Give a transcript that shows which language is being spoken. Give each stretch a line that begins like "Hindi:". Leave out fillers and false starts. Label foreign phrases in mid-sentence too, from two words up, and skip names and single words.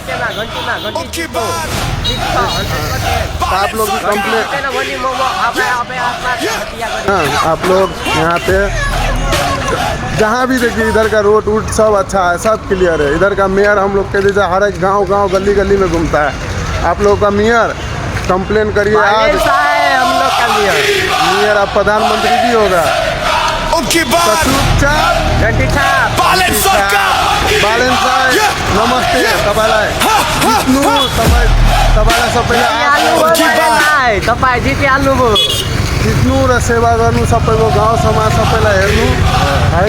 Hindi: आप लोग कंप्लेन, आप लोग यहाँ पे जहाँ भी देखिए इधर का रोड वूड सब अच्छा है, सब क्लियर है। इधर का मेयर हम लोग के जैसे हर एक गांव गली गली में घूमता है। आप लोगों का मेयर कंप्लेन करिए आज। हम लोग का मेयर अब प्रधानमंत्री भी होगा।
Nepali: नमस्ते तपाईँलाई जित्नु तपाईँलाई सबैले तपाईँ जितिहाल्नुभयो। जित्नु र सेवा गर्नु, सबैको गाउँ समाज सबैलाई हेर्नु हैन।